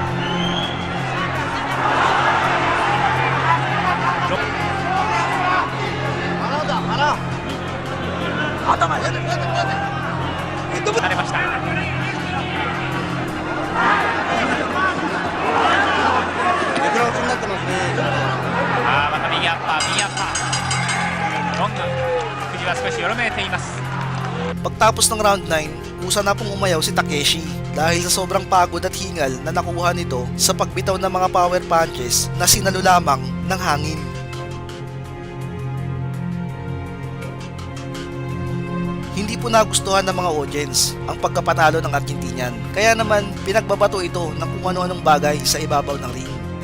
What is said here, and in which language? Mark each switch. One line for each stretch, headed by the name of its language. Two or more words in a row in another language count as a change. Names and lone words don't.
Japanese: 頭や慣れました。また右アッパー、右アッパー。ロング。藤は少しよろめいています。
Filipino: Pagtapos ng round 9, kusa na pong umayaw si Takeshi dahil sa sobrang pagod at hingal na nakuha nito sa pagbitaw ng mga
English: power punches
Filipino: na sinalo lamang ng hangin. Hindi po nagustuhan ng mga audience ang pagkapatalo ng Argentinian, kaya naman pinagbabato ito ng kung ano-anong bagay sa ibabaw ng ring.